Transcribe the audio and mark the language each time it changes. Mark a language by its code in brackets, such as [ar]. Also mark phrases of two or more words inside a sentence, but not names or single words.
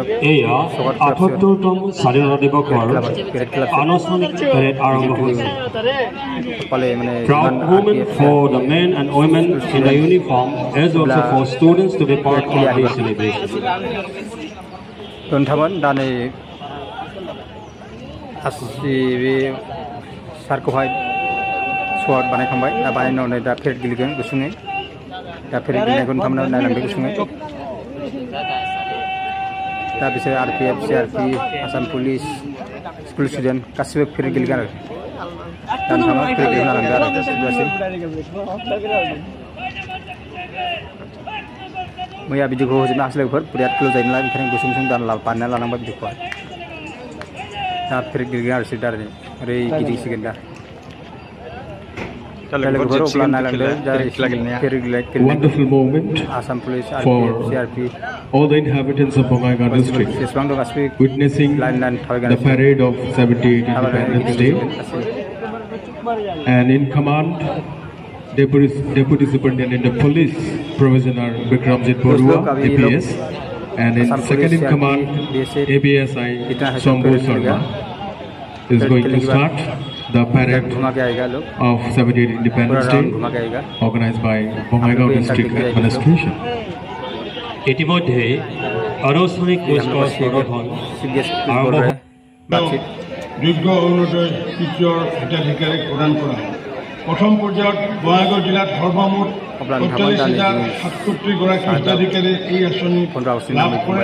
[as] স্বাধীনতা দিৱসৰ আনুষ্ঠানিক পেৰেড আৰম্ভ হৈছে [en] for the men and women in the uniform as also for students to be part of this celebration. [brx] नोंथांमोन दा नै गासिबो सारखौहाय स्वागत बानायखांबाय दा बानायनानै दा पेरेड गेलेगोन गुसुङै दा पेरेड गेलेनायखौ नोंथांमोना नायलांदो गुसुङै दा बिसोर आरपिएफ सिआरपि आसाम पुलिस [en] school student [brx] गासिबो पेरेड गेलेगोन आरो दा नोंथांमोना पेरेड गेलेनो लांदो आरो जोबजासिम मैया भिडिअखौ होजोबनो हायासै लोगोफोर बिराद गोलाव जायो नालाय ओंखायनो गुसुं गुसुं बानायना लानांबाय भिडिअखौहाय दा पेरेड गेलेगोन आरो बिसोर दा ओरै गिदिंसिगोन दा [en] Wonderful moment for all the inhabitants of Bongaigaon district witnessing the parade of 78th Independence Day. And in command, Deputy Superintendent of Police, Provisioner Bikramjit Borua, APS. And in second in command, ABSI Sombo Sharma is going to start. the parade of 78th Independence Day organized by Bongaigaon District Administration. [as] ইতিমধ্যে আনুষ্ঠানিক কুচকাৱাজ প্ৰদৰ্শন আৰম্ভ যোগ্য অৰুণোদয় তৃতীয়ৰ হিতাধিকাৰীক প্ৰদান কৰা প্ৰথম পৰ্যায়ত বঙাইগাঁও জিলাত সৰ্বমুঠ ৪৫,০৭৭গৰাকী হিতাধিকাৰী এই আঁচনি লাভ কৰে।